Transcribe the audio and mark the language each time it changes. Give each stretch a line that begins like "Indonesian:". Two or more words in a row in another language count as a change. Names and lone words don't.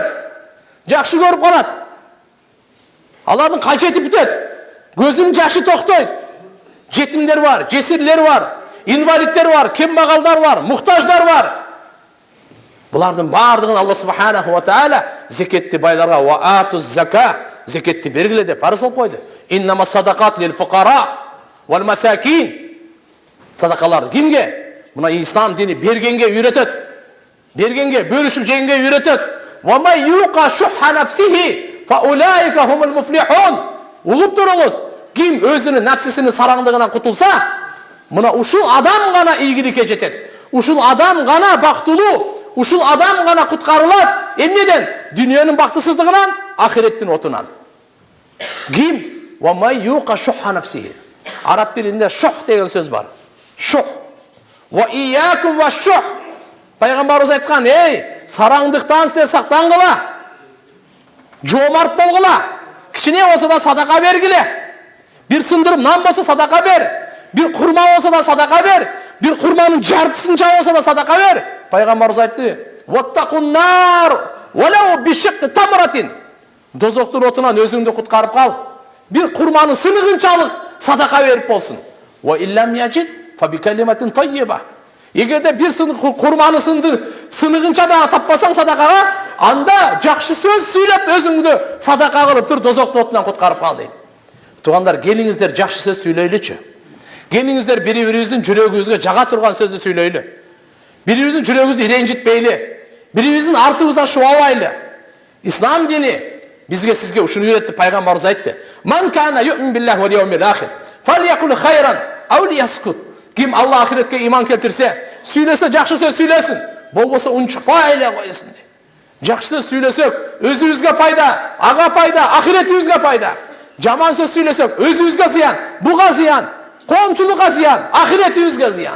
Kyrgyz: Жакшы көрүп калат. Алардын качети бүтөт. Көзүнүн жашы токтойт. Жетимдер бар, жесирлер бар, инвалидтер бар, кембагалдар бар, муктаждар бар. Булардын баардыгын
Arabic: الله سبحانه وتعالى
Kyrgyz: зекетти байларга
Arabic: وآتوا الزكاة,
Kyrgyz: зекетти бергиле деп фарз кылып койду.
Arabic: إنما الصدقات للفقراء والمساكين.
Kyrgyz: Садакалар кимге? Мына ислам дини бергенге үйрөтөт. Бергенге, бөлүшүп жегенге үйрөтөт.
Arabic: ومن يوق شح نفسه فأولئك هم المفلحون.
Kyrgyz: Угуп туруңуз. Ким өзүнүн нафсисинин сараңдыгынан кутулса, мына ушул адам гана ийгиликке жетет. Ушул адам гана бактылуу, ушул адам гана куткарылат. Эмнеден? Дүйнөнүн бактысыздыгынан, ахиреттин отунан. Ким?
Arabic: ومن يوق شح نفسه.
Kyrgyz: Араб тилинде шух деген сөз бар. Шух.
Arabic: وإياكم والشح.
Kyrgyz: Пайгамбарыбыз айткан, сараңдыктан сиз сактангыла. Жомарт болгула. Кичине болсо да садака бергиле. Bir сындырып нан болсо садака бер. Bir курма болсо да садака бер. Bir курманын жартысынча болсо да садака бер. Пайгамбарыбыз айтты:
Arabic: "واتقوا النار ولو بشق تمرة."
Kyrgyz: Дозоктун отунан өзүңдү куткарып кал. Bir курманын сыныгынчалык садака берип болсун.
Arabic: وإن لم يجد فبكلمة طيبة.
Kyrgyz: Эгерде bir курманы сыныгынча да таппасаң садакага, анда жакшы сөз сүйлөп өзүңдү садака кылып тур, дозоктун отунан куткарып кал дейт. Тугандар, келиңиздер жакшы сөз сүйлөйлүчү. Келиңиздер бири-бирибиздин жүрөгүбүзгө жага турган сөздү сүйлөйлү. Бири-бирибиздин жүрөгүбүздү ренжитпейли. Бири-бирибиздин артыбыздан шубабайлы. Ислам дини бизге сизге ушуну үйрөттү. Пайгамбарыбыз айтты:
Arabic: "من كان يؤمن بالله واليوم الآخر فليقل خيرا أو ليصمت."
Kyrgyz: Ким Алла ахиретке иман келтирсе, сүйлөсө жакшы сөз сүйлөсүн, болбосо унчукпай эле койсун. Жакшы сөз сүйлөсөк, өзүбүзгө пайда, ага пайда, ахиретибизге пайда. Жаман сөз сүйлөсөк, өзүбүзгө зыян, буга зыян, коомчулукка зыян, ахиретибизге зыян.